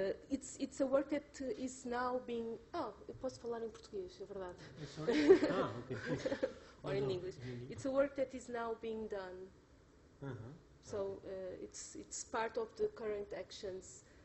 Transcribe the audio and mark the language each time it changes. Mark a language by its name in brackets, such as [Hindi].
[English] It's a work that is now being. [Portuguese] Oh, eu posso falar em português, é verdade. [English] Okay. Or in English. It's a work that is now being done. So it's part of the current actions.